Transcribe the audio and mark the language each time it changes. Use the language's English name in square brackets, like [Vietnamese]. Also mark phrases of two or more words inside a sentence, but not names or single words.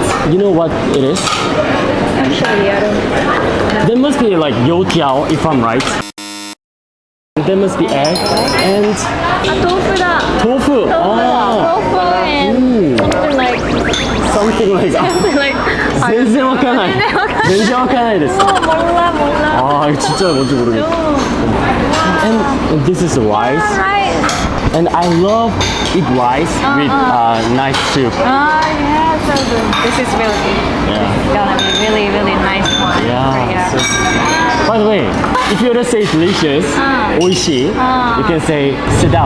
[English] You know what it is? Actually, I don't know. There must be like youtiao, if I'm right. There must be egg and tofu da. tofu. Tofu and something like Something like [Japanese] 全然わかんないです。 [Korean] 몰라. 진짜 뭔지 모르겠어. [English] And this is rice. Right. And I love eat rice with nice soup. Yeah, so good. This is really gonna be really nice one. Yeah. By the way, if you want to say delicious, oishi, you can say sedap.